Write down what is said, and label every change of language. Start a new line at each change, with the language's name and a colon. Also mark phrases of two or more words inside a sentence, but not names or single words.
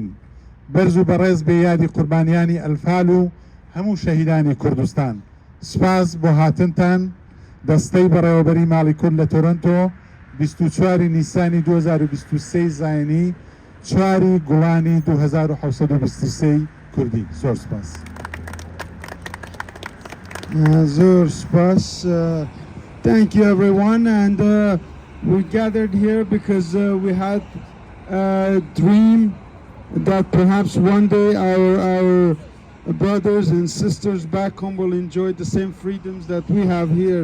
Central Kurdish: بەرز و بەڕێز بێ یادی قوربانیانی ئەلفال و هەموو شەهیدانی کوردستان. سوپاس بۆ هاتنتان. دەستەی بەڕێوەبەری ماڵی کورد لە تۆرۆنتۆ 24 نیسانی 2023 زایانی 4 گوڵانی 2723 کوردی. زۆر سوپاس. Zor Spas.
English: Thank you, everyone. And we gathered here because we had a dream that perhaps one day our brothers and sisters back home will enjoy the same freedoms that we have here.